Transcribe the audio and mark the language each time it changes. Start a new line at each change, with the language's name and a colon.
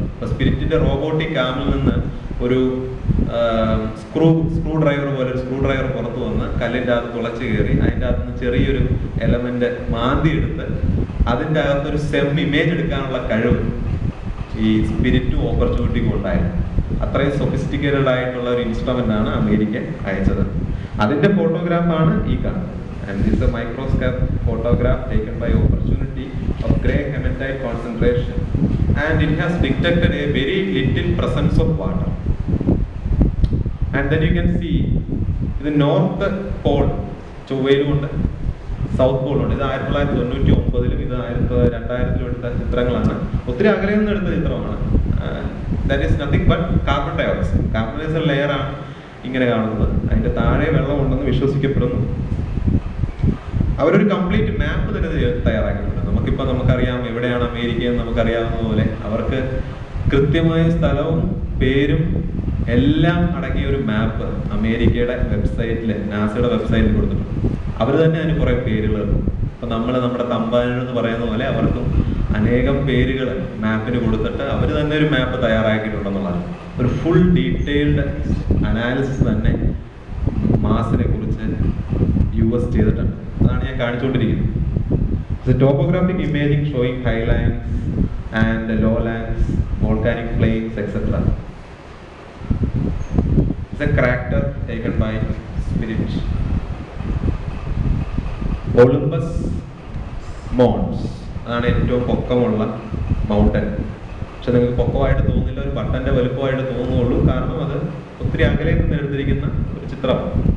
Malayalam: അപ്പൊ സ്പിരിറ്റിന്റെ റോബോട്ടിക് ആമിൽ നിന്ന് ഒരു സ്ക്രൂ ഡ്രൈവർ പോലെ ഒരു സ്ക്രൂ ഡ്രൈവർ പുറത്തു വന്ന് കല്ലിൻ്റെ അകത്ത് തുളച്ച് കയറി അതിൻ്റെ അകത്ത് നിന്ന് ചെറിയൊരു എലമെന്റ് മാന്തി എടുത്ത് അതിൻ്റെ അകത്തൊരു ഇമേജ് എടുക്കാനുള്ള കഴിവ് ഈ സ്പിരിറ്റും ഓപ്പർച്യൂണിറ്റിക്കും ഉണ്ടായിരുന്നു. അത്രയും സൊഫിസ്റ്റിക്കേറ്റഡ് ആയിട്ടുള്ള ഒരു ഇൻസ്ട്രുമെന്റ് ആണ് അമേരിക്ക അയച്ചത്. അതിന്റെ ഫോട്ടോഗ്രാഫാണ് ഈ കാണുന്നത്.
English: And this is a microscope photograph taken by opportunity of gray hematite concentration, and it has detected a very little presence of water. And then you can see the north pole
Malayalam: ചൊവ്വയിലുമുണ്ട്, south പോളുണ്ട്. ഇത് 1999-ലും ഇത് 2000-ലും എടുത്ത ചിത്രങ്ങളാണ്. ഒത്തിരി അകലെ നിന്ന് എടുത്ത ചിത്രമാണ്.
English: That is nothing but carbon dioxide.
Malayalam: Carbon dioxide layer ആണ് ഇങ്ങനെ കാണുന്നത്. അതിന്റെ താഴെ വെള്ളം ഉണ്ടെന്ന് വിശ്വസിക്കപ്പെടുന്നു. അവരൊരു കംപ്ലീറ്റ് മാപ്പ് തന്നെ തയ്യാറാക്കിയിട്ടുണ്ട്. നമുക്കറിയാം എവിടെയാണ് അമേരിക്ക എന്ന് നമുക്കറിയാവുന്ന പോലെ അവർക്ക് കൃത്യമായ സ്ഥലവും പേരും എല്ലാം അടങ്ങിയ ഒരു മാപ്പ് അമേരിക്കയുടെ വെബ്സൈറ്റിൽ, നാസയുടെ വെബ്സൈറ്റിൽ കൊടുത്തിട്ടുണ്ട്. അവർ തന്നെ അതിന് കുറെ പേരുകൾ. ഇപ്പൊ നമ്മുടെ തമ്പാനൂർ എന്ന് പറയുന്ന പോലെ അവർക്കും അനേകം പേരുകൾ മാപ്പിന് കൊടുത്തിട്ട് അവർ തന്നെ ഒരു മാപ്പ് തയ്യാറാക്കിയിട്ടുണ്ടെന്നുള്ളതാണ്. ഒരു ഫുൾ ഡീറ്റെയിൽഡ് അനാലിസിസ് തന്നെ മാസിനെ കുറിച്ച് US ചെയ്തിട്ടുണ്ട്. അതാണ് ഞാൻ കാണിച്ചുകൊണ്ടിരിക്കുന്നത്.
English: Topographic imaging showing highlands and lowlands, volcanic plains, etc. It's a crater taken by Spirit.
Malayalam: Olympus Mons ആണ് ഏറ്റവും പൊക്കമുള്ള മൗണ്ടൻ. പക്ഷെ നിങ്ങൾക്ക് പൊക്കമായിട്ട് തോന്നില്ല, ഒരു ബട്ടന്റെ വലുപ്പമായിട്ട് തോന്നുള്ളൂ. കാരണം അത് ഒത്തിരി അകലെ നിന്ന് എടുത്തിരിക്കുന്ന ഒരു ചിത്രമാണ്.